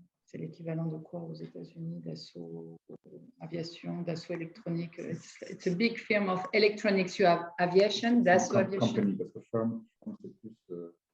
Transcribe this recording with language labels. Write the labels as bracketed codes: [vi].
[fr] C'est l'équivalent de quoi aux États-Unis? Dassault Aviation, Dassault Électronique. [en] It's a big firm of electronics. You have aviation, Dassault Aviation. [fr] Company, parce que firm, c'est plus.